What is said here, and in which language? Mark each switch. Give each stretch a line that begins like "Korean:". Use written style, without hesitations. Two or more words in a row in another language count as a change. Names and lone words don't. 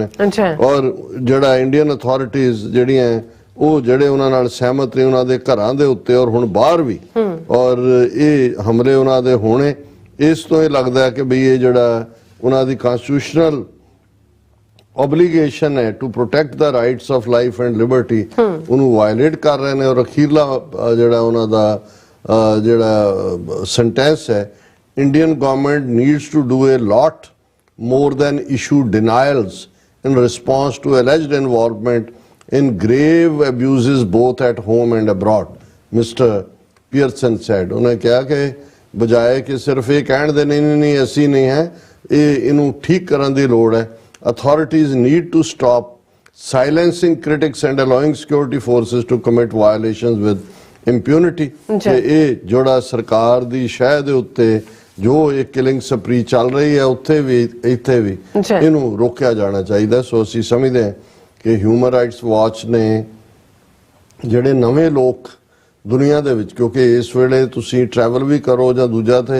Punjabi: ਔਰ ਜਿਹੜਾ
English: Indian authorities
Punjabi: ਜਿਹੜੀਆਂ ਉਹ ਜਿਹੜੇ ਉਹਨਾਂ ਨਾਲ ਸਹਿਮਤ ਨੇ ਉਹਨਾਂ ਦੇ ਘਰਾਂ ਦੇ ਉੱਤੇ ਔਰ ਹੁਣ ਬਾਹਰ ਵੀ ਔਰ ਇਹ ਹਮਲੇ ਉਹਨਾਂ ਦੇ ਹੋਣੇ, ਇਸ ਤੋਂ ਇਹ ਲੱਗਦਾ ਹੈ ਕਿ ਬਈ ਇਹ ਜਿਹੜਾ ਉਹਨਾਂ ਦੀ
English: constitutional obligation
Punjabi: ਹੈ
English: to protect the rights of life and liberty
Punjabi: ਉਹਨੂੰ ਵਾਇਲੇਟ ਕਰ ਰਹੇ ਨੇ। ਔਰ ਅਖੀਰਲਾ ਜਿਹੜਾ ਉਹਨਾਂ ਦਾ ਜਿਹੜਾ ਸੈਂਟੈਂਸ ਹੈ,
English: Indian government needs to do a lot more than issue denials in response to alleged involvement in grave abuses both at home and abroad, Mr. Pearson said।
Punjabi: ਉਹਨੇ ਕਿਹਾ ਕਿ ਬਜਾਏ ਕਿ ਸਿਰਫ ਇਹ ਕਹਿਣ ਦੇ ਨਹੀਂ ਅਸੀਂ ਨਹੀਂ ਹੈ, ਇਹਨੂੰ ਠੀਕ ਕਰਨ ਦੀ ਲੋੜ ਹੈ।
English: Authorities need to stop silencing critics and allowing security forces to commit violations with impunity।
Punjabi: ਇਹ ਜਿਹੜਾ ਸਰਕਾਰ ਦੀ ਸ਼ਹਿ ਦੇ ਉੱਤੇ ਜੋ ਇਹ
English: killing spree
Punjabi: ਚੱਲ ਰਹੀ ਹੈ ਉੱਥੇ ਵੀ ਇੱਥੇ ਵੀ ਇਹਨੂੰ ਰੋਕਿਆ ਜਾਣਾ ਚਾਹੀਦਾ। ਸੋ ਅਸੀਂ ਸਮਝਦੇ ਹਾਂ ਕਿ ਹਿਊਮਨ ਰਾਈਟਸ ਵਾਚ ਨੇ ਜਿਹੜੇ ਨਵੇਂ ਲੋਕ ਦੁਨੀਆ ਦੇ ਵਿੱਚ, ਕਿਉਂਕਿ ਇਸ ਵੇਲੇ ਤੁਸੀਂ ਟਰੈਵਲ ਵੀ ਕਰੋ ਜਾਂ ਦੂਜਾ ਤੇ